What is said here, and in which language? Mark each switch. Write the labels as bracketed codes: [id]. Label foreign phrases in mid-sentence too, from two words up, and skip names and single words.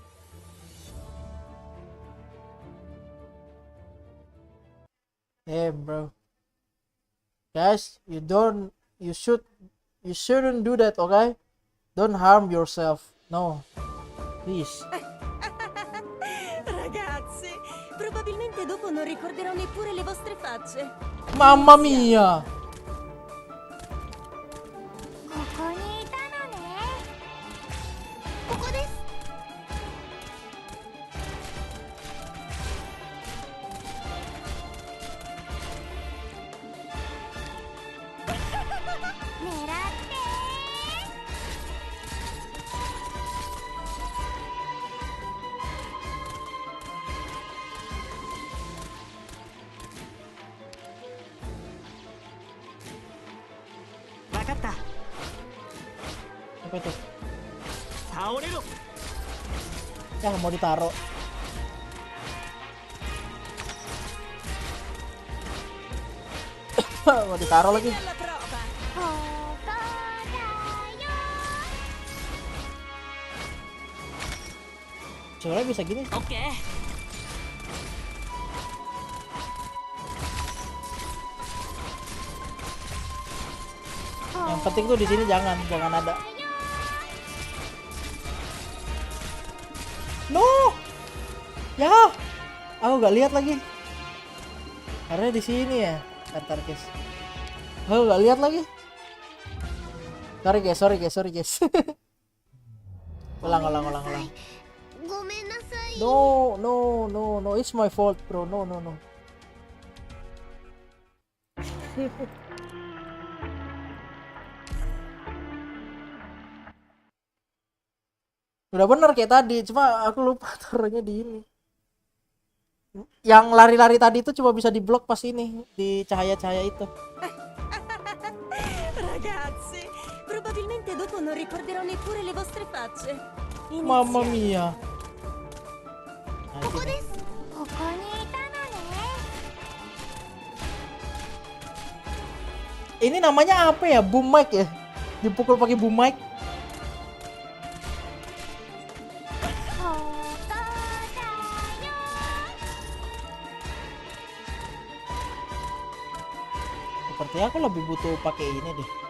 [en] Damn, bro. Guys, you shouldn't do that, okay? Don't harm yourself. No. Please. [it] Ragazzi, probabilmente dopo non ricorderò neppure le vostre facce. Mamma mia! [ja] ここにいたのね。ここです。狙ってわかった。 [id] Apa itu? [ja] 倒れろ。 [id] Yang mau ditaruh. Mau ditaruh lagi. [it] Alla prova. [ja] ここだよ。 [id] Soalnya bisa gini. Oke. Yang penting tuh di sini jangan ada. [en] No. [id] Ya. Aku gak lihat lagi. Karena di sini ya. Ntar guys. Aku gak lihat lagi. [en] Sorry guys. [id] ulang. [ja] ごめんなさい。 [en] No, it's my fault, bro. No. [id] Udah bener kayak tadi, cuma aku lupa taruhnya di ini. Yang lari-lari tadi itu cuma bisa diblok pas ini, di cahaya-cahaya itu. [it] Ragazzi, probabilmente dopo non ricorderò neppure le vostre facce. Mamma mia. [ja] ここです。ここにいたのね。 [id] Ini namanya apa ya? [en] Boom mic [id] ya? Dipukul pakai [en] boom mic. [ja] ここだよ。 [id] Sepertinya aku lebih butuh pakai ini deh.